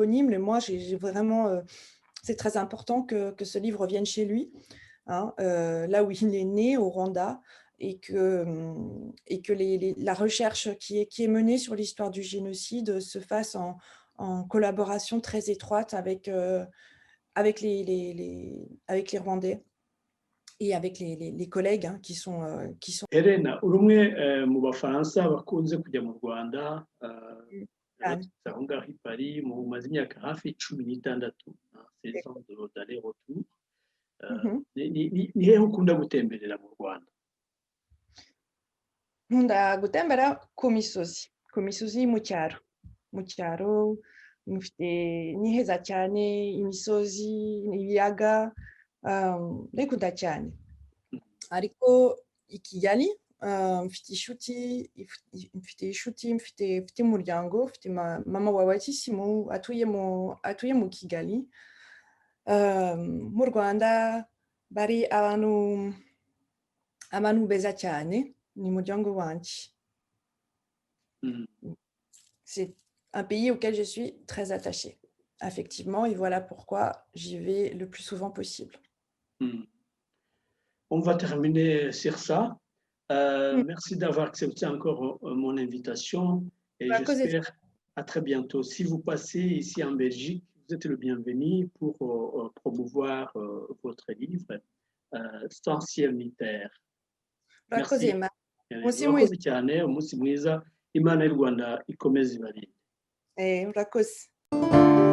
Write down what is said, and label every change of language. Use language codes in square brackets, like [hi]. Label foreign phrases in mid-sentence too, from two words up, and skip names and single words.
[fr] Et moi, j'ai vraiment, c'est très important que ce livre vienne chez lui, hein, là où il est né, au Rwanda, et que la recherche qui est menée sur l'histoire du génocide se fasse en collaboration très étroite avec les Rwandais et avec les collègues, hein, qui sont [rw] Helena, uri umwe mu Bafaransa bakunze kujya mu Rwanda, yaraturutse aho ngaho i Paris, mumaze imyaka hafi 16, [fr] 16 ans d'aller-retour. [rw] Ni hehe ukunda gutemberera mu Rwanda? nkunda gutembera ku misozi mu cyaro mufite ni heza cyane, imisozi, ibiyaga, ndikunda cyane. Ariko i Kigali mfite inshuti, mfite umuryango, mfite mama wa batisimu atuye mu Kigali. Mu Rwanda bari abantu beza cyane, ni umuryango wanjye. [fr] C'est un pays auquel je suis très attachée, affectivement, et voilà pourquoi j'y vais le plus souvent possible. On va terminer sur ça. Merci d'avoir accepté encore mon invitation, et j'espère à très bientôt. Si vous passez ici en Belgique, vous êtes le bienvenu pour promouvoir votre livre, Sensiel Militaire. Merci. [rw] Murakoze cyane, umunsi mwiza, Imana y'u Rwanda ikomeze ibarinde. Murakoze.